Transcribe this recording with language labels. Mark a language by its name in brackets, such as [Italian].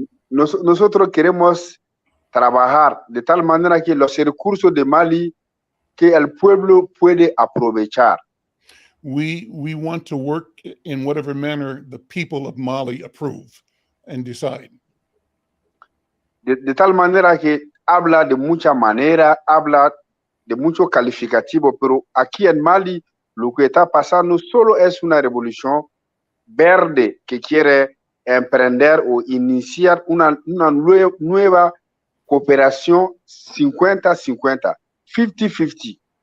[Spanish] Nosotros queremos trabajar de tal manera que los recursos de Mali que el pueblo puede aprovechar. [English] We want to work in whatever manner the people of Mali approve and decide. [Spanish] De tal manera que habla de mucha manera, habla de mucho calificativo, pero aquí en Mali lo que está pasando solo es una revolución verde que quiere emprender o iniciar una nueva cooperación 50-50, 50-50.